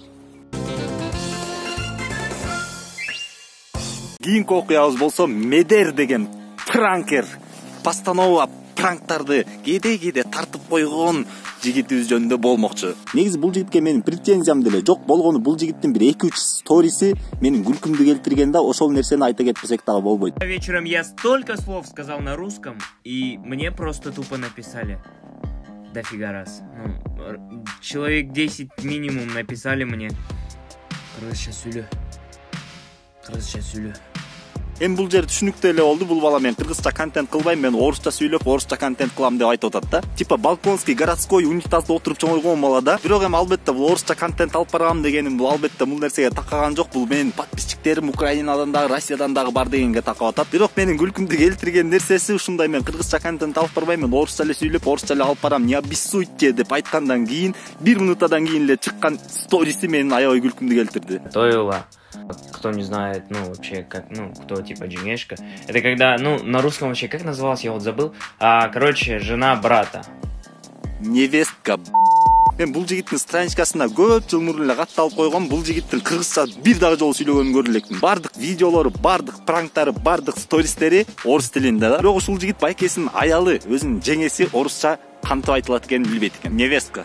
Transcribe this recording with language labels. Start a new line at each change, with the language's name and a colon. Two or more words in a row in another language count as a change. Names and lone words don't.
Kyrgyz: Кийинки окуябыз болсо Медер деген пранкер, постанова пранктарды кээде тартып койгон жигитибиз жөнүндө болмокчу. Негизи бул жигитке менин претензиям деле жок. Болгону бул жигиттин бир 2-3 сториси менин күлкүмдү келтирген да, ошол нерсени айта кетпесек дагы болбойт.
Russian: Вечером я столько слов сказал на русском, и мне просто тупо написали. Дофига раз. Ну, человек 10 минимум написали мне.
Kyrgyz: Кыргызча сүйлө. Эми бул жер түшүнүктүү эле болду. Бул бала мен кыргызча контент кылбайм, мен орусча сүйлөп, орусча контент кылам деп айтып атат да.
Russian: Типа балконский, городской,
Kyrgyz: унитазда отуруп чоңойгон бала да. Бирок эми албетте бул орусча контент алып баргам дегеним бул албетте бул нерсеге такаган жок. Бул менин подписчиктерим Украинадан дагы, Россиядан дагы бар дегенге такап атат. Бирок менин күлкүмдү келтирген нерсеси ушундай: мен кыргызча контент алып барбайм, мен орусча эле сүйлөп, орусча эле алып барам.
Russian: Не обессуйте
Kyrgyz: деп айткандан кийин 1 минутадан кийин эле чыккан сториси менин аябай күлкүмдү келтирди.
Russian: Стоило. Кто не знает, ну, вообще, как, ну, кто, типа, Джинешка. Это когда, ну, на русском вообще, как называлось, я вот забыл. Короче, жена брата. Невестка.
Kyrgyz: Мен бул жигиттин страничкасына көп жыл мурун эле катталып койгон. Бул жигиттин кыргызча бир дагы жолу сүйлөгөнүн көрө элекмин. Бардык видеолору, бардык пранктары, бардык стористери орус тилинде да. Бирок ушул жигит байкесинин аялы, өзүнүн жеңеси орусча кантип айтылат экенин билбейт экен.
Russian: Невестка.